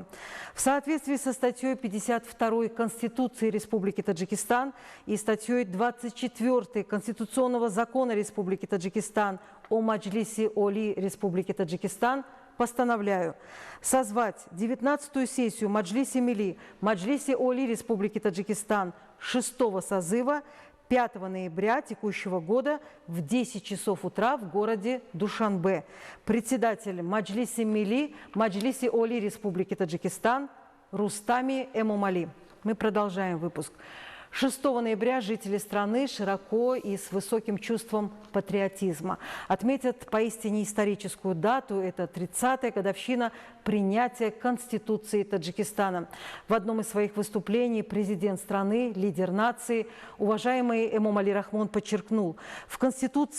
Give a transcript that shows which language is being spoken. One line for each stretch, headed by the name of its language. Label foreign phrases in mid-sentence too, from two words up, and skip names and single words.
Russian: В соответствии со статьей 52 Конституции Республики Таджикистан и статьей 24 Конституционного закона Республики Таджикистан о Маджлиси Оли Республики Таджикистан постановляю созвать 19-ю сессию Маджлиси Милли, Маджлиси Оли Республики Таджикистан 6-го созыва 5 ноября текущего года в 10 часов утра в городе Душанбе. Председатель Маджлиси Милли, Маджлиси Оли Республики Таджикистан Рустами Эмомали. Мы продолжаем выпуск. 6 ноября жители страны широко и с высоким чувством патриотизма отметят поистине историческую дату. Это 30-я годовщина принятия Конституции Таджикистана. В одном из своих выступлений президент страны, лидер нации, уважаемый Эмомали Рахмон подчеркнул, в Конституции